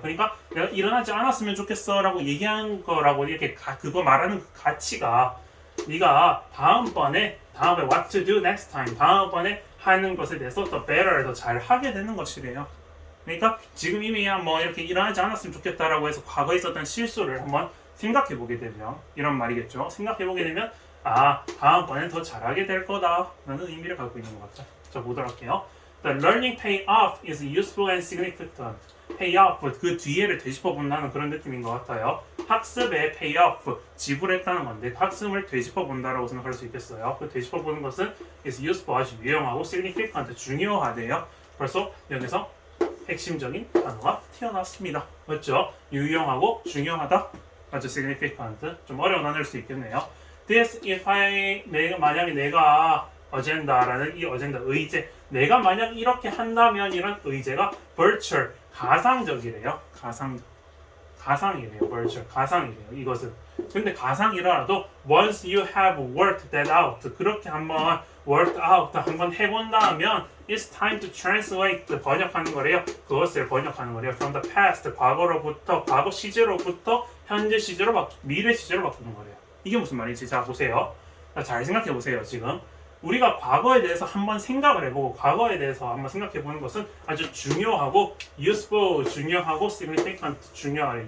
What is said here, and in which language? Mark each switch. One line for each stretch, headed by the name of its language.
Korean: 그러니까 내가 일어나지 않았으면 좋겠어 라고 얘기한 거라고 이렇게 그거 말하는 그 가치가, 네가 다음번에
English: what to do next time,
Korean: 다음번에 하는 것에 대해서 더 better, 더 잘 하게 되는 것이래요. 그러니까 지금 이미 이렇게 일어나지 않았으면 좋겠다라고 해서 과거에 있었던 실수를 한번 생각해 보게 되면, 이런 말이겠죠. 생각해 보게 되면 다음번엔 더 잘하게 될 거다라는 의미를 갖고 있는 것 같죠. 자, 보도록 할게요.
English: The learning payoff is useful and significant.
Korean: payoff, 그 뒤에를 되짚어 본다는 그런 느낌인 것 같아요. 학습의 payoff, 지불했다는 건데 학습을 되짚어 본다라고 생각할 수 있겠어요. 그 되짚어 보는 것은 is useful, 아주 유용하고, significant, 중요하대요. 벌써 여기서 핵심적인 단어가 튀어나왔습니다. 맞죠? 유용하고 중요하다. 맞죠? significant. 좀 어려운 단어일 수 있겠네요. This if 만약에 내가 어젠다라는 이 어젠다, 의제, 내가 만약 이렇게 한다면, 이런 의제가 virtual, 가상적이래요. 가상이래요. virtual, 가상이래요. 이것은. 근데 가상이라도
English: once you have worked that out,
Korean: 그렇게 한번 worked out 한번 해본다면
English: it's time to translate,
Korean: 번역하는 거래요. 그것을 번역하는 거래요.
English: from the past,
Korean: 과거 시제로부터 현재 시제로 미래 시제로 바꾸는 거래요. 이게 무슨 말인지 자 보세요. 잘 생각해 보세요. 지금 우리가 과거에 대해서 한번 생각을 해보고 과거에 대해서 한번 생각해 보는 것은 아주 중요하고 useful, 중요하고 significant, 중요하래요.